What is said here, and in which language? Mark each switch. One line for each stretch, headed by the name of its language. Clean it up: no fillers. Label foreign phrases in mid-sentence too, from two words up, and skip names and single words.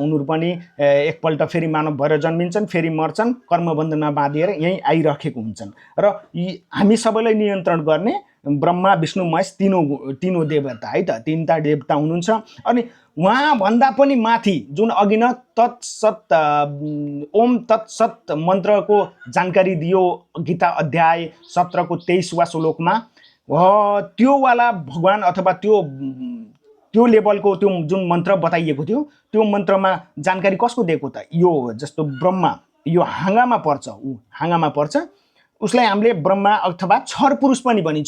Nepali: उनीहरू पनि एकपल्ट फेरि मानव भएर जन्मिन्छन्, फेरि मर्छन्, कर्मबन्धनमा बाँधिएर यहीँ आइरहेको हुन्छन्। र हामी सबैलाई नियन्त्रण गर्ने ब्रह्मा विष्णु महेश
Hindi: तीनों देवता है
Nepali: त, तीनटा देवता हुनुहुन्छ। अनि उहाँभन्दा पनि माथि जुन अघि न तत्सत ओम तत्सत मन्त्रको जानकारी दियो गीता अध्याय 17 को 23वां श्लोकमा, त्यो वाला भगवान अथवा त्यो लेभलको त्यो जुन मन्त्र बताइएको थियो, त्यो मन्त्रमा जानकारी कसको दिएको त? यो जस्तो ब्रह्मा, यो हाँगामा पर्छ, ऊ हाँगामा पर्छ, उसलाई हामीले ब्रह्मा अथवा छर पुरुष पनि भनिन्छ।